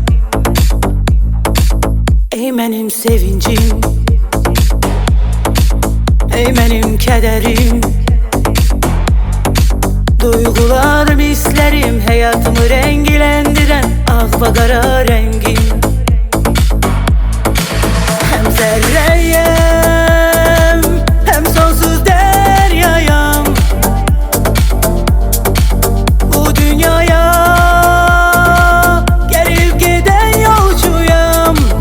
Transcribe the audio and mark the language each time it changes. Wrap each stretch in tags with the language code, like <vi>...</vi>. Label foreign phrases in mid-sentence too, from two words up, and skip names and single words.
<az>Ey mənim sevincim, ey mənim kədərim, duyğular mislərim, həyatımı rəngləndirən ağ və qara rəngim.</az> <tr>Hem zerreyim, hem sonsuz deryayım. Bu dünyaya gelip giden yolcuyum.</tr>